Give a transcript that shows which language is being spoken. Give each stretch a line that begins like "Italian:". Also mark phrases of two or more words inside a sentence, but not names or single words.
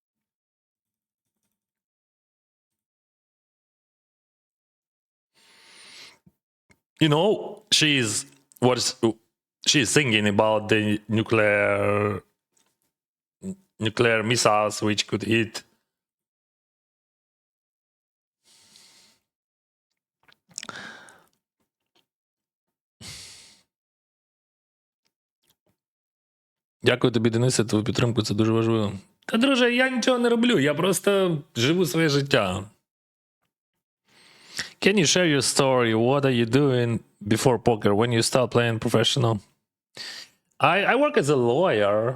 English: She's singing about the nuclear missiles which could hit.
Ukrainian: Дякую тобі, Денисе, твою підтримку, це дуже важливо. Та, друже, я нічого не роблю, я просто живу своє життя.
English: Can you share your story? What are you doing before poker when you start playing professional? I work as a lawyer.